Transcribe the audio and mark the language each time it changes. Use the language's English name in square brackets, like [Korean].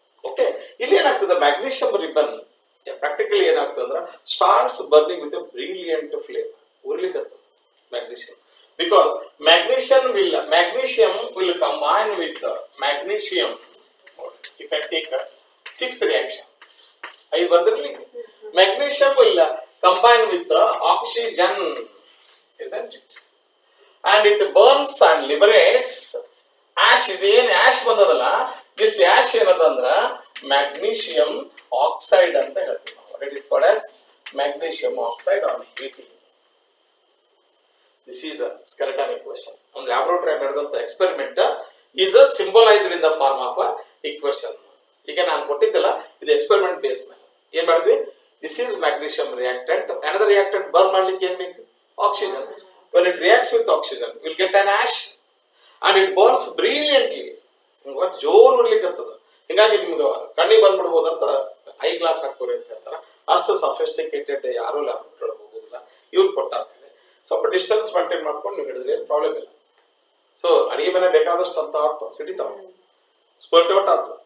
[Kannada] Okay, ಇಲ್ಲಿ ಏನಾಗ್ತದೆ, magnesium ribbon practically ಏನಾಗ್ತದೆ ಅಂದ್ರೆ [English] starts burning with a brilliant flame, [Kannada] ಉರಿಲಿಕ್ಕೆ magnesium, [English] Because magnesium will combine with magnesium. You can take sixth reaction, 5 ಬರ್ದಿರಲಿ. Magnesium will combine with oxygen, isn't it? And it burns and liberates ash. [Kannada] ಇದೇನ್ ಆಶ್ ಬಂದದಲ್ಲ, this ಆಶ್ ಏನದಂದ್ರ magnesium oxide ಅಂತ ಹೇಳ್ತೀವಿ ನಾವು. [English] It is called as magnesium oxide on heating. This is a skeleton equation. [Kannada] ಒಂದು laboratory ನಡೆದಂತ [English] Experiment is symbolised in the form of equation. [Kannada] ಈಗ ನಾನು ಕೊಟ್ಟಿದ್ದಲ್ಲ, ಇದು experiment base ಮೇಲೆ ಏನ್ ಮಾಡಿದ್ವಿ, [English] This is magnesium reactant. Another reactant [Kannada] burn ಮಾಡ್ಲಿಕ್ಕೆ ಏನ್ ಬೇಕು, oxygen. [English] when it reacts with oxygen you will get an ash and it burns brilliantly. [Kannada] ಇವತ್ತು ಜೋರು ಉರ್ಲಿಕ್ಕೆ ಅಂತದ, ಹಿಂಗಾಗಿ ನಿಮ್ಗೆ ಕಣ್ಣಿಗೆ ಬಂದ್ಬಿಡ್ಬೋದು ಅಂತ ಐ ಗ್ಲಾಸ್ ಹಾಕೋರಿ ಅಂತ ಹೇಳ್ತಾರ. ಅಷ್ಟು ಸಫಿಸ್ಟಿಕೇಟೆಡ್ ಯಾರು ಲ್ಯಾಬ್ರೋಟರಿ ಹೋಗೋದಿಲ್ಲ, ಇವ್ರು ಕೊಟ್ಟಾದ್ಮೇಲೆ ಸ್ವಲ್ಪ ಡಿಸ್ಟೆನ್ಸ್ ಮೇಂಟೈನ್ ಮಾಡ್ಕೊಂಡು ನೀವು ಹಿಡಿದ್ರೆ ಏನು ಪ್ರಾಬ್ಲಮ್ ಇಲ್ಲ. ಸೊ ಅಡಿಗೆ ಮನೆ ಬೇಕಾದಷ್ಟು ಅಂತ ಆಗ್ತಾವ, ಸಿಡಿತಾವ, ಸ್ಪರ್ಟ್ ಔಟ್ ಆಗ್ತದೆ.